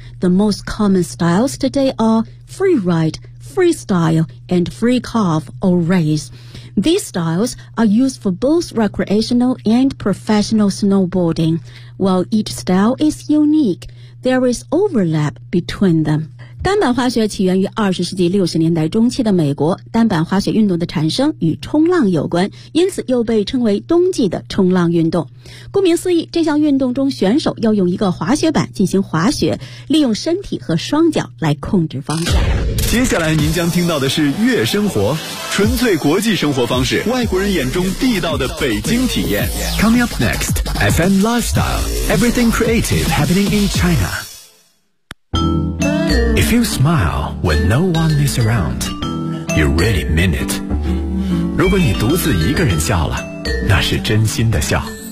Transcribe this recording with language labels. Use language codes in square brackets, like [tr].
[en] The most common styles today are freeride, freestyle, and free carve or race. These styles are used for both recreational and professional snowboarding. While each style is unique, there is overlap between them. [zh] 单板滑雪起源于20世纪60年代中期的美国，单板滑雪运动的产生与冲浪有关，因此又被称为冬季的冲浪运动。顾名思义，这项运动中选手要用一个滑雪板进行滑雪，利用身体和双脚来控制方向。接下来您将听到的是悦生活，纯粹国际生活方式，外国人眼中地道的北京体验。 [en] Coming up next, FM Lifestyle, Everything Creative Happening in ChinaIf you smile when no one is around, you really mean it. [zh] 如果你独自一个人笑了，那是真心的笑。